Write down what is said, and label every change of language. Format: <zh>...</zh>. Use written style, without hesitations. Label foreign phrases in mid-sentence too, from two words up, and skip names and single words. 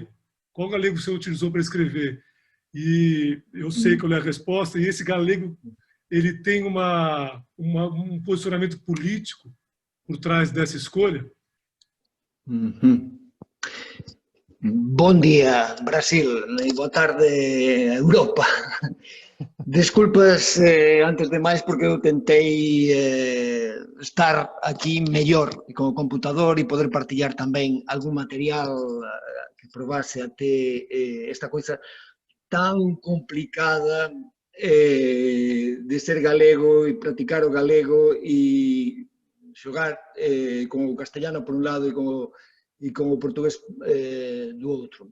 <pt>Qual galego você utilizou para escrever? E eu sei que eu li a resposta, e esse galego ele tem um posicionamento político por trás dessa escolha? Bom dia, Brasil, e boa tarde, Europa.</pt> <gl>Desculpas, antes de máis, porque eu tentei estar aquí mellor con o computador e poder partillar tamén algún material que probase até esta coisa tan complicada de ser galego e practicar o galego e xogar con o castellano por un lado e con o portugués do outro.</gl>